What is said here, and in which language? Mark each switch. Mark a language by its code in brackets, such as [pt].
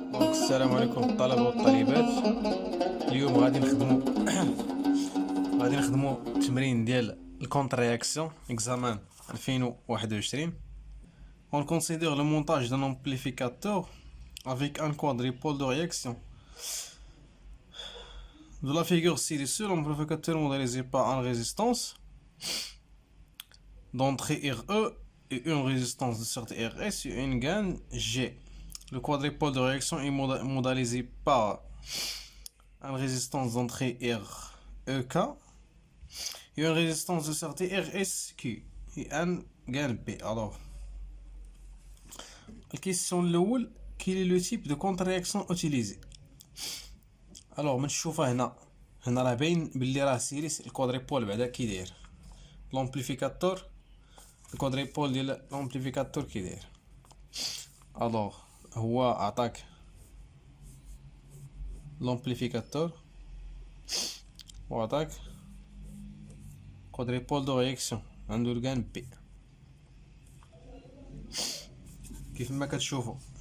[ar] السلام عليكم الطلبة والطالبات. اليوم غادي نخدمو التمرين ديال الكونتر رياكسيون اكزامان 2021. [fr] On considère le montage d'un amplificateur avec un quadripôle de réaction. De la figure ci-dessus, l'amplificateur modélisé par une résistance d'entrée RE et une résistance de sortie RS et une gaine G. Le quadripôle de réaction est modélisé par une résistance d'entrée REK et une résistance de sortie RSQ et un gain B. Alors, la question الأول, quel est le type de contre-réaction utilisé? [ar] Alors, من تشوفها هنا راه باين بلي راه سيريس الكوادريبول بعدا كي داير لامبليفيكاتور. الكوادريبول ديال لامبليفيكاتور كي داير. الوغ هو عطاك l'amplificateur وعطاك [fr] quadripôle de réaction [ar] عنده الجان بي كيف ما كتشوفوا.